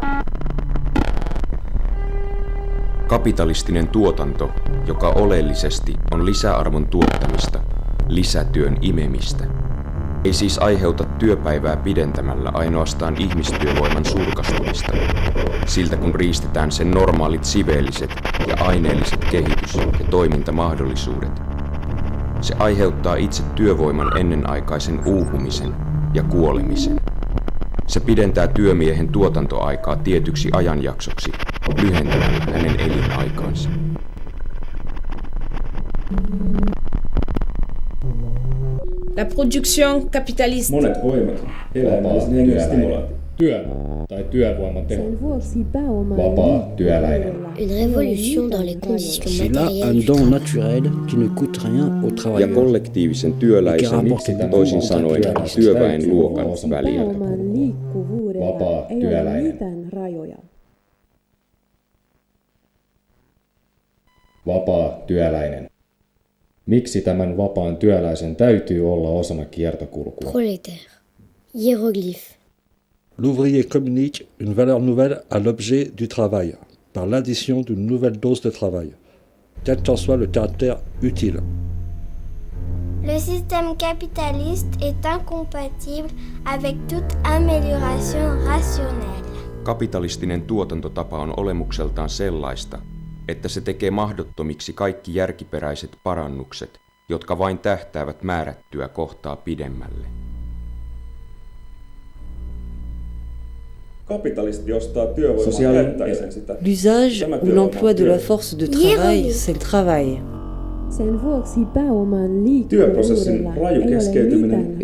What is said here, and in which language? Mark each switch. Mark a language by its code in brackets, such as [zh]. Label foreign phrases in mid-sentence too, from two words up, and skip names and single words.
[fi] Kapitalistinen tuotanto, joka oleellisesti on lisäarvon tuottamista, lisätyön imemistä, ei siis aiheuta työpäivää pidentämällä ainoastaan ihmistyövoiman surkastumista, siltä kun riistetään sen normaalit siveelliset ja aineelliset kehitys- ja toimintamahdollisuudet. Se aiheuttaa itse työvoiman ennenaikaisen uupumisen ja kuolemisen. Se pidentää työmiehen tuotantoaikaa tietyksi ajanjaksoksi, lyhentämällä hänen elinaikaansa. [fr] La production capitaliste. [fi] Monet voimat, eläimellisen hengen stimulaatio. Työ tai työvoiman teho. Vapaa työläinen. [fr] Une révolution dans les conditions C'est là un matérielles. don naturel qui ne coûte rien au [fi] Ja [fr] travailleur. [fi] kollektiivisen työläisen, toisin sanoen työväen luokan välillä. Pääoman liikkuvuudella Vapaa ei ole työläinen. mitään rajoja. Vapaa työläinen. Miksi tämän vapaan työläisen täytyy olla osana kiertokulkua? [fr] Prolétaire. Hiéroglyphe. L'ouvrier communique une valeur nouvelle à l'objet du travail, par l'addition d'une nouvelle dose de travail, quel qu'en soit le caractère utile. Le système capitaliste est incompatible avec toute amélioration rationnelle. [fi] Kapitalistinen tuotantotapa on olemukseltaan sellaista, että se tekee mahdottomiksi kaikki järkiperäiset parannukset, jotka vain tähtäävät määrättyä kohtaa pidemmälle. Kapitalisti ostaa työvoimaa käyttäen sitä. [fr] L'usage ou l'emploi de la force de travail, c'est le travail. [fi] Sen vuoksi pääoman Työprosessin liikkuvuudella raju ei ole keskeytyminen, mitään